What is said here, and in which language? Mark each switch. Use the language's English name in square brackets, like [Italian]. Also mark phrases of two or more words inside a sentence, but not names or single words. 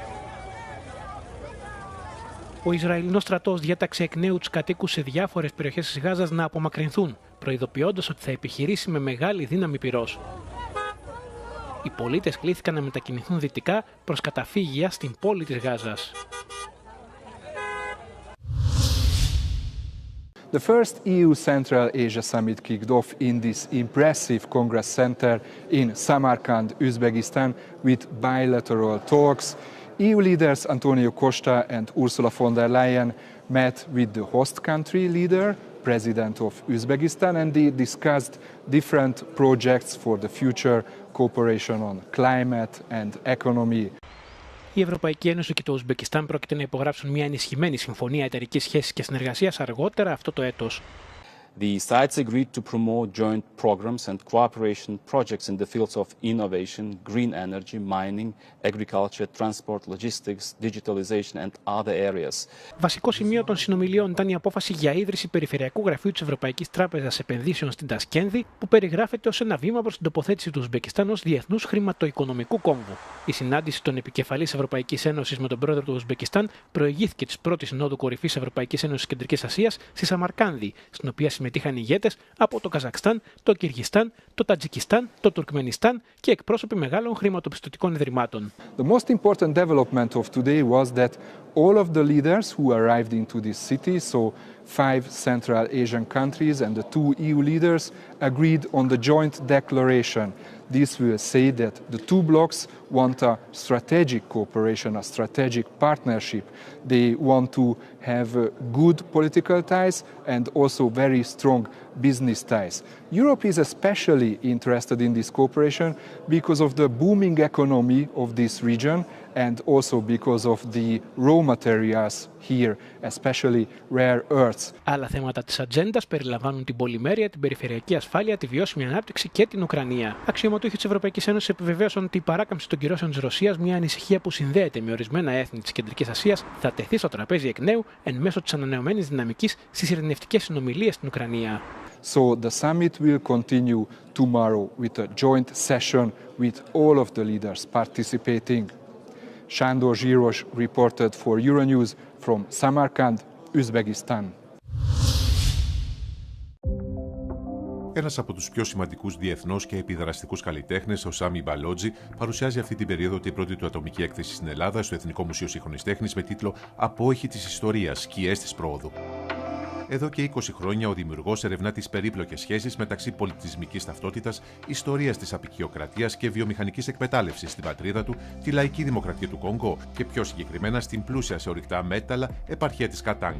[Greek] Ο Ισραηλινός στρατός διέταξε εκ νέου τους κατοίκους σε διάφορες περιοχές της Γάζας να απομακρυνθούν, προειδοποιώντας ότι θα επιχειρήσει με μεγάλη δύναμη πυρός. Οι πολίτες κλήθηκαν να μετακινηθούν δυτικά προς καταφύγια στην πόλη της Γάζας. [English] The first EU Central Asia Summit kicked off in this impressive Congress Center in Samarkand, Uzbekistan, with bilateral talks. EU leaders Antonio Costa and Ursula von der Leyen met with the host country leader, President of Uzbekistan, and they discussed different projects for the future cooperation on climate and economy. [Greek] Η Ευρωπαϊκή Ένωση και το Ουσμπεκιστάν πρόκειται να υπογράψουν μια ενισχυμένη συμφωνία εταιρικής σχέσης και συνεργασίας αργότερα αυτό το έτος. [English] The sides agreed to promote joint programs and cooperation projects in the fields of innovation, green energy, mining, agriculture, transport, logistics, digitalization and other areas. [Greek] Βασικό σημείο των συνομιλιών ήταν η απόφαση για ίδρυση περιφερειακού γραφείου της Ευρωπαϊκής Τράπεζας Επενδύσεων στην Τασκένδη, που περιγράφεται ως ένα βήμα προς την τοποθέτηση του Ουσμπεκιστάν ως διεθνούς χρηματοοικονομικού κόμβου. Η συνάντηση των επικεφαλής Ευρωπαϊκής Ένωσης με τον πρόεδρο του Ουσμπεκιστάν προηγήθηκε της πρώτης συνόδου κορυφής Ευρωπαϊκής Ένωσης Κεντρικής Ασίας στη Σαμαρκάνδη, στην οποία συμμετείχαν ηγέτες από το Καζακστάν, το Κυργιστάν, το Τατζικιστάν, το Τουρκμενιστάν και εκπρόσωποι μεγάλων χρηματοπιστωτικών ιδρυμάτων. [English] The most important development of today was that all of the leaders who arrived into this city, so 5 Central Asian countries and the 2 EU leaders, agreed on the joint declaration. This will say that the 2 blocs want a strategic cooperation, a strategic partnership. They want to have good political ties and also very strong business ties. Europe is especially interested in this cooperation because of the booming economy of this region and also because of the raw materials here, especially rare earths. [Greek] Άλλα θέματα της ατζέντας περιλαμβάνουν την πολυμέρεια, την περιφερειακή ασφάλεια, τη βιώσιμη ανάπτυξη και την Ουκρανία. Αξιωματούχοι της Ευρωπαϊκής Ένωσης επιβεβαίωσαν ότι η παράκαμψη των κυρώσεων της Ρωσίας, μια ανησυχία που συνδέεται με ορισμένα έθνη της Κεντρικής Ασίας, θα τεθεί στο τραπέζι εκ νέου εν μέσω της ανανεωμένης δυναμικής στις ειρηνευτικές συνομιλίες στην Ουκρανία. [English] So the summit will continue tomorrow with a joint session with all of the leaders participating. Sándor Zsíros reported for Euronews from Samarkand, Uzbekistan. [Greek] Ένας από τους πιο σημαντικούς διεθνώς και επιδραστικούς καλλιτέχνες, ο Σάμι Μπαλότζι, παρουσιάζει αυτή την περίοδο την πρώτη του ατομική έκθεση στην Ελλάδα, στο Εθνικό Μουσείο Σύγχρονης Τέχνης, με τίτλο «Απόϊχοι της Ιστορίας, σκιές της πρόοδου». Εδώ και 20 χρόνια ο δημιουργός ερευνά τις περίπλοκες σχέσεις μεταξύ πολιτισμικής ταυτότητας, ιστορίας της αποικιοκρατίας και βιομηχανικής εκμετάλλευσης στην πατρίδα του, τη λαϊκή δημοκρατία του Κονγκό και πιο συγκεκριμένα στην πλούσια σε ορυκτά μέταλλα επαρχία της Κατάγκα.